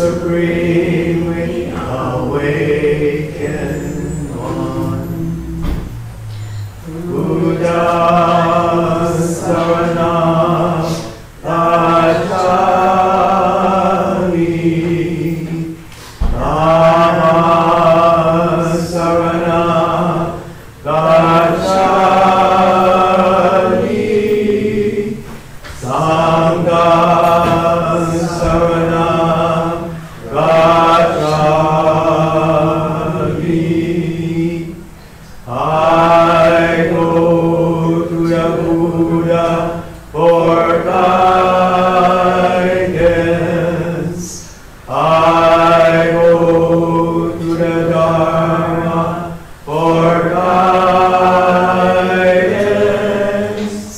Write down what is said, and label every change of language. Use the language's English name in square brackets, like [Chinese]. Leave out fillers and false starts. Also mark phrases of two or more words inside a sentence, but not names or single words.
[English] supremely awakened one. [Pali] Buddha Sarana Gacchami, Dhamma Sarana Gacchami, Sangha Sarana Gacchami. [English] I go to the Buddha for guidance. I go to the Dharma for guidance.